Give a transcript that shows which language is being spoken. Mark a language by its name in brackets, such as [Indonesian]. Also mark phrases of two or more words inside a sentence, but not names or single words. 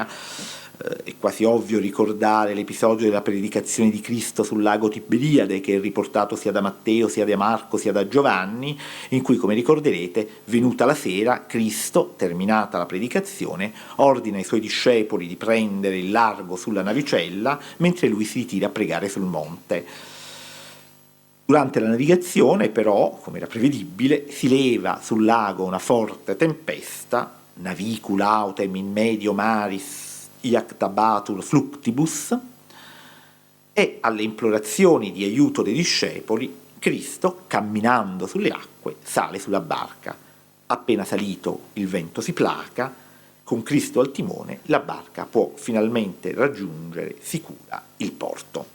[Italian] È quasi ovvio ricordare l'episodio della predicazione di Cristo sul lago Tiberiade, che è riportato sia da Matteo, sia da Marco, sia da Giovanni, in cui, come ricorderete, venuta la sera, Cristo, terminata la predicazione, ordina ai suoi discepoli di prendere il largo sulla navicella, mentre lui si ritira a pregare sul monte. Durante la navigazione, però, come era prevedibile, si leva sul lago una forte tempesta, [Latin] navicul autem in medio maris iactabatur fluctibus, [Italian] e alle implorazioni di aiuto dei discepoli, Cristo, camminando sulle acque, sale sulla barca. Appena salito, il vento si placa, con Cristo al timone la barca può finalmente raggiungere sicura il porto.